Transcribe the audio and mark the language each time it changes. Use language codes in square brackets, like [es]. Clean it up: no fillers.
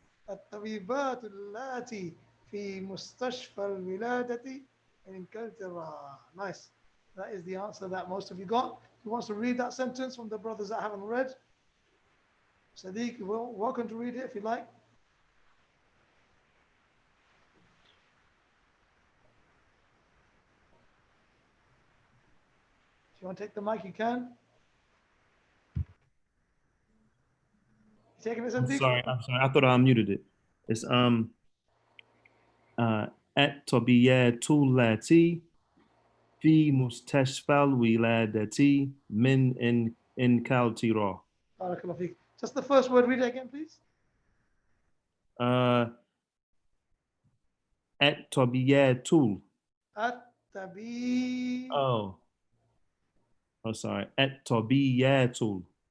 [ar] الطبيبات اللاتي في مستشفى الولادة [en] in Incultura. Nice. That is the answer that most of you got. Who wants to read that sentence from the brothers that haven't read? Sadiq, you're welcome to read it if you like. If you want to take the mic, you can. You taking it, Sadiq? I'm sorry. I thought I unmuted it. [ar] It's الطبيبات التي في مستشفى الولادة من إنكلترا. Barakallah feek. [en] Just the first word, read it again, please. [ar] الطبيبات. At-tabi. [en] Oh, sorry. الطبيبات.